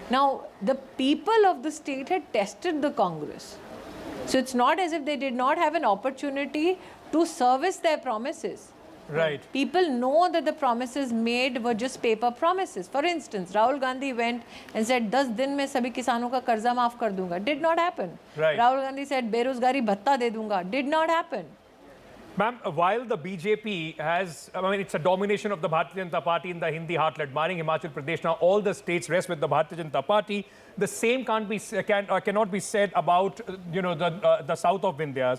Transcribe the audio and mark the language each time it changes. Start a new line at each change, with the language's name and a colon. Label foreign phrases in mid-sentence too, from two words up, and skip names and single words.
English: Now, the people of the state had tested the Congress. So it's not as if they did not have an opportunity to service their promises. Right. People know that the promises made were just paper promises. For instance, Rahul Gandhi went and said,
Hindi: 10 दिन में सभी किसानों का कर्ज़ा माफ़ कर दूंगा.
English: Did not happen. Right.
Hindi: Rahul Gandhi said, बेरोज़गारी भत्ता दे दूंगा.
English: Did not happen. Ma'am, while the BJP has, I mean, it's a domination of the Bharatiya Janata Party in the Hindi heartland, barring Himachal Pradesh. Now, all the states rest with the Bharatiya Janata Party. The same cannot be said about, the south of Vindhyas.